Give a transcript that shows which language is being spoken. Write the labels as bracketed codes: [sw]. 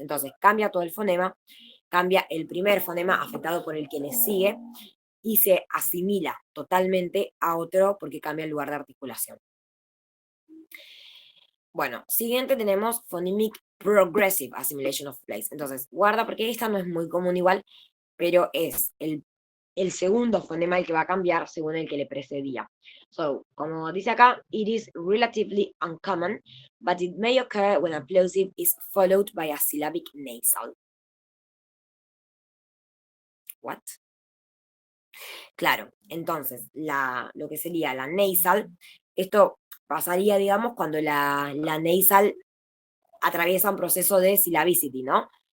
[es] Entonces cambia todo el fonema, cambia el primer fonema afectado por el que le sigue y se asimila totalmente a otro porque cambia el lugar de articulación. Bueno, siguiente tenemos Phonemic Progressive Assimilation of Place. Entonces, guarda porque esta no es muy común igual, pero es el segundo fonema el que va a cambiar según el que le precedía. [en] So, [es] como dice acá, [en] it is relatively uncommon, but it may occur when a plosive is followed by a syllabic nasal. What? [es] Claro, entonces, lo que sería la nasal, esto pasaría, digamos, cuando la nasal atraviesa un proceso de syllabicity, ¿no?